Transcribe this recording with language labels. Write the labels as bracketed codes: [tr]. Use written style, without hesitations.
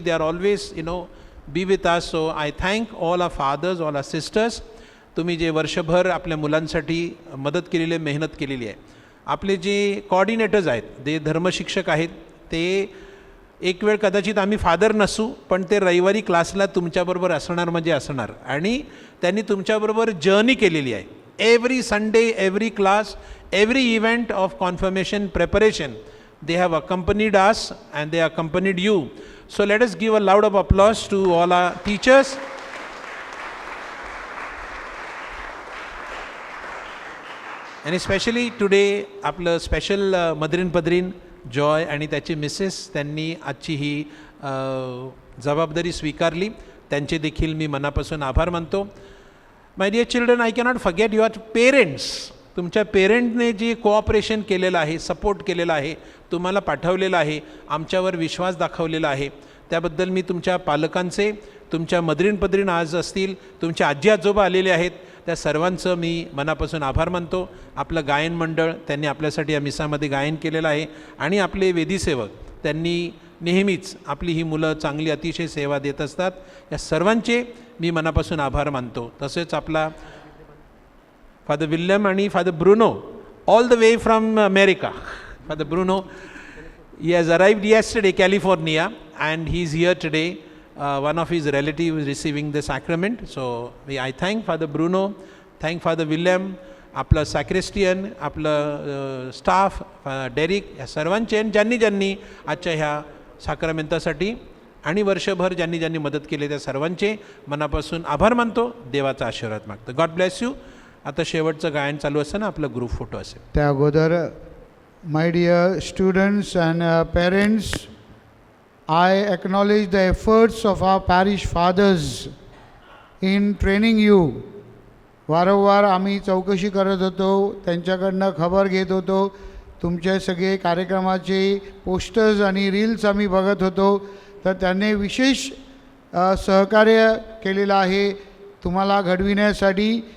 [en] They are always, be with us. So I thank all our fathers, all our sisters. [mr] तुम्ही जे वर्षभर आपल्या मुलांसाठी मदत केलेली आहे, मेहनत केलेली आहे. आपले जे कोऑर्डिनेटर्स आहेत, ते धर्मशिक्षक आहेत, ते एक वेळ कदाचित आम्ही फादर नसू, पण ते रविवारी क्लासला तुमच्याबरोबर असणार म्हणजे असणार, आणि त्यांनी तुमच्याबरोबर जर्नी केलेली आहे. [en] Every Sunday, every class, every event of confirmation preparation, they have accompanied us and they accompanied you. So let us give a loud of applause to all our teachers. And especially today [mr] आपलं special मदरीन पदरीन Joy आणि त्याची Mrs, त्यांनी आजची ही जबाबदारी स्वीकारली. त्यांचे देखील मी मनापासून आभार मानतो. [en] My dear children, I cannot forget your parents. [mr] तुमच्या पेरेंटने जे कोऑपरेशन केलेलं आहे, सपोर्ट केलेला आहे, तुम्हाला पाठवलेलं आहे, आमच्यावर विश्वास दाखवलेला आहे, त्याबद्दल मी तुमच्या पालकांचे, तुमच्या मदरीन पदरीन आज असतील, तुमचे आजी आजोबा आलेले आहेत, त्या सर्वांचं मी मनापासून आभार मानतो. आपलं गायन मंडळ, त्यांनी आपल्यासाठी या मिसामध्ये गायन केलेलं आहे, आणि आपले वेदीसेवक, त्यांनी नेहमीच आपली ही मुलं चांगली अतिशय सेवा देत असतात. या सर्वांचे मी मनापासून आभार मानतो. तसेच आपला फादर विल्यम आणि father Bruno, [en] All the way from America. Father Bruno, he has arrived yesterday, California, and he is here today. One of his relatives is receiving the sacrament. So I thank Father Bruno, thank Father William, [mr] आपलं सॅक्रिस्टियन, आपलं staff, Derek, या सर्वांचे, ज्यांनी आजच्या ह्या साक्रमेंतासाठी आणि वर्षभर ज्यांनी मदत केली त्या सर्वांचे मनापासून आभार मानतो. देवाचा आशीर्वाद मागतो. [en] God bless you. [mr] आता शेवटचं गायन चालू असताना आपला ग्रुप फोटो असेल. त्या अगोदर [en] My dear students and parents, I acknowledge the efforts of our parish fathers in training you. [mr] वारंवार आम्ही चौकशी करत होतो, त्यांच्याकडनं खबर घेत होतो, तुमचे सगळे कार्यक्रमाचे पोस्टर्स आणि रील्स आम्ही बघत होतो, तर त्यांनी विशेष सहकार्य केलेलं आहे तुम्हाला घडविण्यासाठी.